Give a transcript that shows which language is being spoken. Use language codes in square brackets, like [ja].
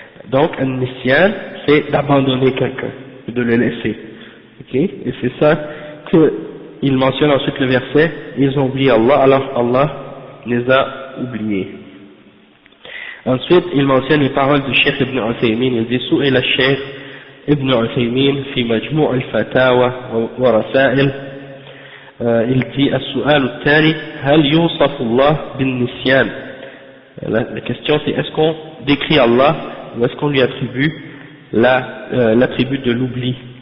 [fr] Donc النسيان c'est d'abandonner quelqu'un, de le laisser, ok, et c'est ça qu'il mentionne ensuite le verset, ils ont oublié Allah, alors Allah les a oubliés. Ensuite il mentionne les paroles du Cheikh Ibn Uthaymin, il dit [ar] سئل الشيخ ابن عثيمين في مجموع الفتاوى ورسائل, [fr] il dit [ar] السؤال التالي هل يوصف الله بالنسيان. [fr] La question c'est est-ce qu'on décrit Allah ou est-ce qu'on lui attribue l'attribut de l'oubli.